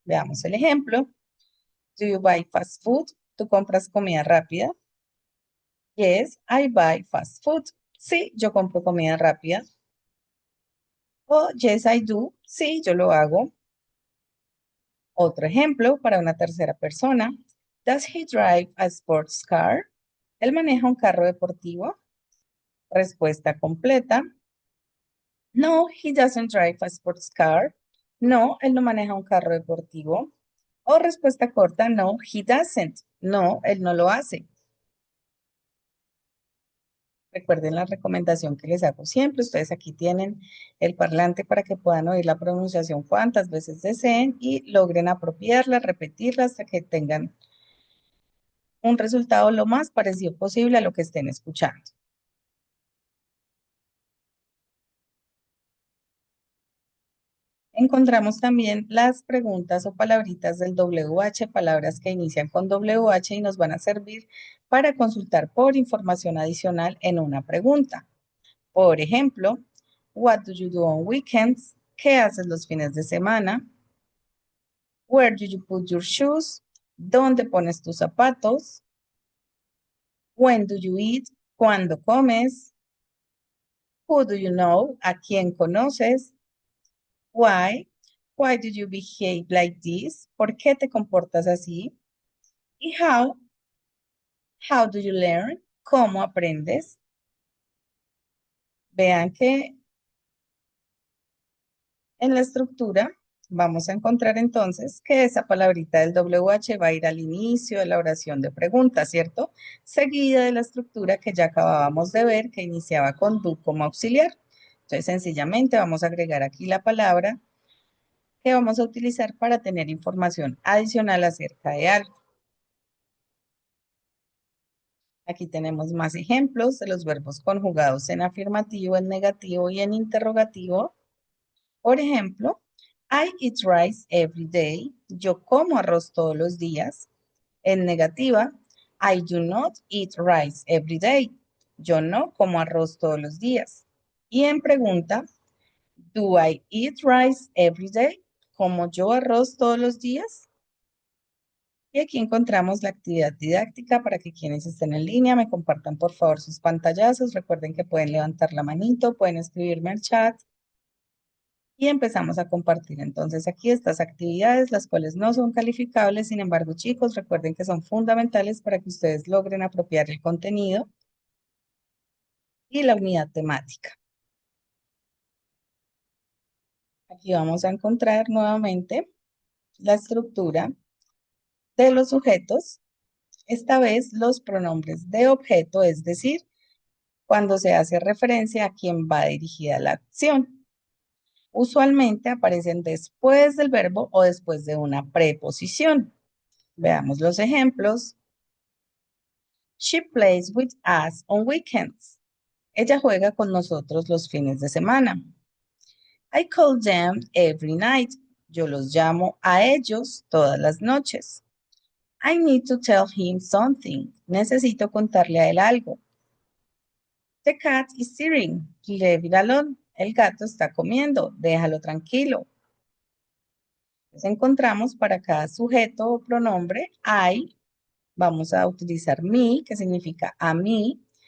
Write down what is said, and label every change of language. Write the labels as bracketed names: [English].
[Spanish] Veamos el ejemplo. [English] Do you buy fast food? [Spanish] ¿Tú compras comida rápida? [English] Yes, I buy fast food. [Spanish] Sí, yo compro comida rápida. [English] O yes, I do. [Spanish] Sí, yo lo hago. Otro ejemplo para una tercera persona. [English] Does he drive a sports car? [Spanish] ¿Él maneja un carro deportivo? Respuesta completa. [English] No, he doesn't drive a sports car. [Spanish] No, él no maneja un carro deportivo. O respuesta corta, [English] no, he doesn't. [Spanish] No, él no lo hace. Recuerden la recomendación que les hago siempre. Ustedes aquí tienen el parlante para que puedan oír la pronunciación cuantas veces deseen y logren apropiarla, repetirla hasta que tengan un resultado lo más parecido posible a lo que estén escuchando. Encontramos también las preguntas o palabritas del WH, palabras que inician con WH y nos van a servir para consultar por información adicional en una pregunta. Por ejemplo, [English] what do you do on weekends? [Spanish] ¿Qué haces los fines de semana? [English] Where do you put your shoes? [Spanish] ¿Dónde pones tus zapatos? [English] When do you eat? [Spanish] ¿Cuándo comes? [English] Who do you know? [Spanish] ¿A quién conoces? [English] Why? Why do you behave like this? [Spanish] ¿Por qué te comportas así? ¿Y how? [English] How do you learn? [Spanish] ¿Cómo aprendes? Vean que en la estructura vamos a encontrar entonces que esa palabrita del WH va a ir al inicio de la oración de pregunta, ¿cierto? Seguida de la estructura que ya acabábamos de ver que iniciaba con do como auxiliar. Entonces sencillamente vamos a agregar aquí la palabra que vamos a utilizar para tener información adicional acerca de algo. Aquí tenemos más ejemplos de los verbos conjugados en afirmativo, en negativo y en interrogativo. Por ejemplo, [English] I eat rice every day. [Spanish] Yo como arroz todos los días. En negativa, [English] I do not eat rice every day. [Spanish] Yo no como arroz todos los días. Y en pregunta, [English] do I eat rice every day? [Spanish] ¿Como yo arroz todos los días? Y aquí encontramos la actividad didáctica para que quienes estén en línea me compartan por favor sus pantallazos. Recuerden que pueden levantar la manito, pueden escribirme al chat y empezamos a compartir. Entonces aquí estas actividades, las cuales no son calificables, sin embargo chicos, recuerden que son fundamentales para que ustedes logren apropiar el contenido y la unidad temática. Aquí vamos a encontrar nuevamente la estructura de los sujetos, esta vez los pronombres de objeto, es decir, cuando se hace referencia a quién va dirigida la acción. Usualmente aparecen después del verbo o después de una preposición. Veamos los ejemplos. [English] She plays with us on weekends. [Spanish] Ella juega con nosotros los fines de semana. [English] I call them every night. [Spanish] Yo los llamo a ellos todas las noches. [English] I need to tell him something. [Spanish] Necesito contarle a él algo. [English] The cat is eating. Leave it alone. [Spanish] El gato está comiendo. Déjalo tranquilo. Entonces encontramos para cada sujeto o pronombre I, vamos a utilizar me, que significa a mí.